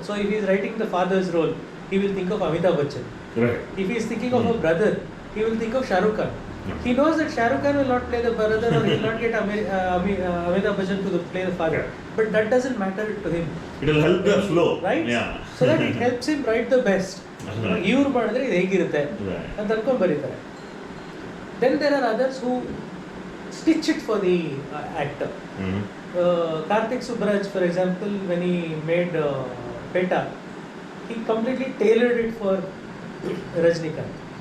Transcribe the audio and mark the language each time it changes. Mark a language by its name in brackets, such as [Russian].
[English] So if he is writing the father's role, he will think of Amitabh Bachchan. If he is thinking of a brother, he will think of Shah Rukh Khan. He knows that Shah Rukh Khan will not play the brother, or he will not get Amitabh Bachchan to play the father. But that doesn't matter to him. It will help the flow. Right? So that it helps him write the best. [Kannada] ಇವ್ರು ಮಾಡಿದ್ರೆ ಇದು ಹೇಗಿರುತ್ತೆ ಅಂತ ಅನ್ಕೊಂಡು ಬರೀತಾರೆ. [English] Then there are others who stitch it for the actor. Karthik Subbaraj, for example, when he made Peta, he completely tailored it for Rajnikant.